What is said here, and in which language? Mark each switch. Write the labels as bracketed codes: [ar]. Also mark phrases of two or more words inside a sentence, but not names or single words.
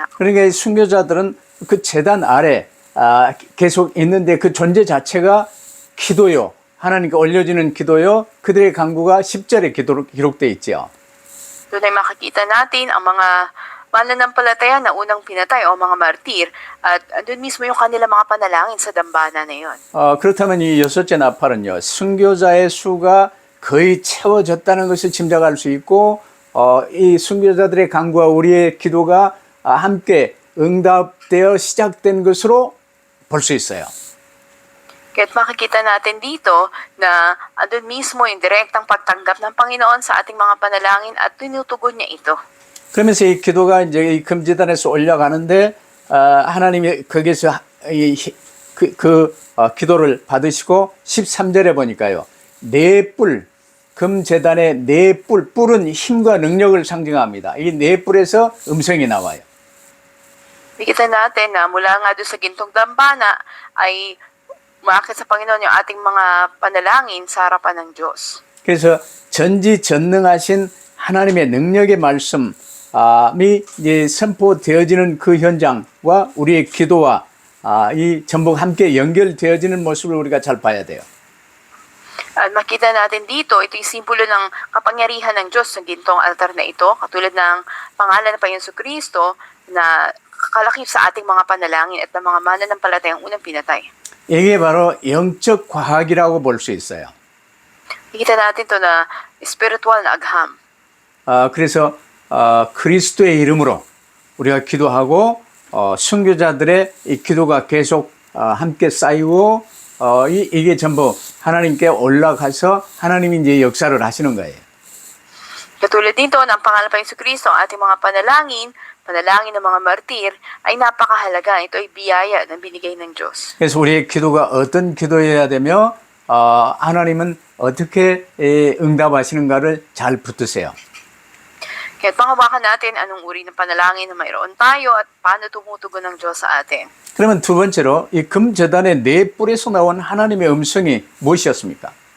[ko] 그러니까 이 순교자들은 그 제단 아래 계속 있는데 그 존재 자체가 기도요. 하나님께 올려지는 기도요. 그들의 간구가 10절에 기록되어 있죠. [tl] Doon ay makikita natin ang mga mananampalataya na unang pinatay o mga martir at doon mismo yung kanilang mga panalangin sa dambana na yun. [ko] 그렇다면 이 여섯째 나팔은요. 순교자의 수가 거의 채워졌다는 것을 짐작할 수 있고 이 순교자들의 간구와 우리의 기도가 함께 응답되어 시작된 것으로 볼 수 있어요. [tl] Kaya't makikita natin dito na andun mismo yung direktang pagtanggap ng Panginoon sa ating mga panalangin at tinutugon niya ito. [ko] 그러면서 이 기도가 이제 이 금제단에서 올라가는데 하나님이 거기서 기도를 받으시고 13절에 보니까요. 네 뿔, 금제단의 네 뿔, 뿔은 힘과 능력을 상징합니다. 이 네 뿔에서 음성이 나와요. [tl] Makikita natin na mula nga doon sa gintong dambana ay umaakit sa Panginoon yung ating mga panalangin sa harapan ng Diyos. [ko] 그래서 전지전능하신 하나님의 능력의 말씀이 이제 선포되어지는 그 현장과 우리의 기도와 이 전부 함께 연결되어지는 모습을 우리가 잘 봐야 돼요. [tl] At makita natin dito, ito yung simbolo ng kapangyarihan ng Diyos sa gintong altar na ito, katulad ng pangalan ng Panginoon Kristo na kakalakip sa ating mga panalangin at ng mga mananampalatayang unang pinatay. [ko] 이게 바로 영적 과학이라고 볼 수 있어요. [tl] Makita natin to na spiritual na agham. [ko] 그래서 그리스도의 이름으로 우리가 기도하고 순교자들의 이 기도가 계속 함께 쌓이고 이게 전부 하나님께 올라가서 하나님이 이제 역사를 하시는 거예요. [tl] Katulad nito, ng pangalan pa Yesu Kristo, ang ating mga panalangin ng mga martir, ay napakahalaga. Ito ay biyaya na binigay ng Diyos. [ko] 그래서 우리의 기도가 어떤 기도여야 되며 하나님은 어떻게 응답하시는가를 잘 붙드세요. [tl] Kaya pangawakan natin anong uri ng panalangin na mayroon tayo at paano tumutugon ng Diyos sa atin. [ko] 그러면 두 번째로 이 금제단의 네 뿔에서 나온 하나님의 음성이 무엇이었습니까?